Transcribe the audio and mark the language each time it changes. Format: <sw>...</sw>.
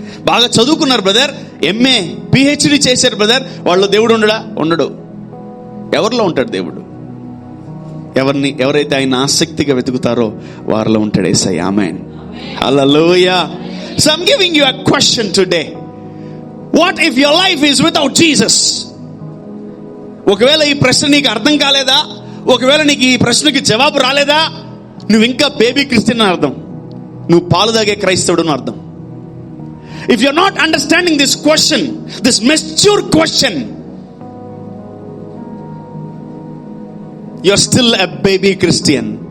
<te>బాగా చదువుకున్నారు brother, MA PhD చేశారు బ్రదర్, వాళ్ళు దేవుడు ఉండడు. ఎవరిలో ఉంటాడు దేవుడు? ఎవరైతే ఆయన ఆసక్తిగా వెతుకుతారో వారిలో ఉంటాడు యేసయ్య. ఆమేన్, హల్లెలూయా.</te> <en>So I'm giving you a question today. What if your life is without Jesus?</en> <te>ఒకవేళ ఈ ప్రశ్న నీకు అర్థం కాలేదా, ఒకవేళ నీకు ఈ ప్రశ్నకి జవాబు రాలేదా, నువ్వు ఇంకా బేబీ క్రిస్టియన్ అని అర్థం, నువ్వు పాలు తాగే క్రైస్తవుడు అని అర్థం.</te> <en>If you're not understanding this question, this mature question, you're still a baby Christian.</en>